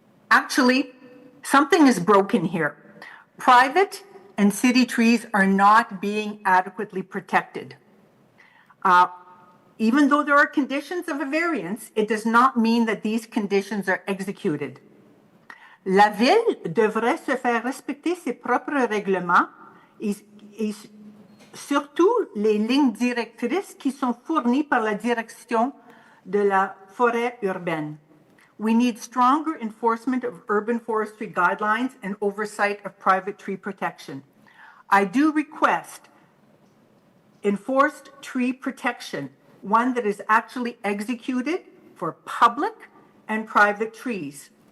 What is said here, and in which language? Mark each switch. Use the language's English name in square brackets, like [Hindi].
[English] Actually, something is broken here. Private and city trees are not being adequately protected. Even though there are conditions of a variance, it does not mean that these conditions are executed. [French] La ville devrait se faire respecter ses propres règlements et surtout les lignes directrices qui sont fournies par la direction de la forêt urbaine. [English] We need stronger enforcement of urban forestry guidelines and oversight of private tree protection. I do request enforced tree protection, one that is actually executed for public and private trees.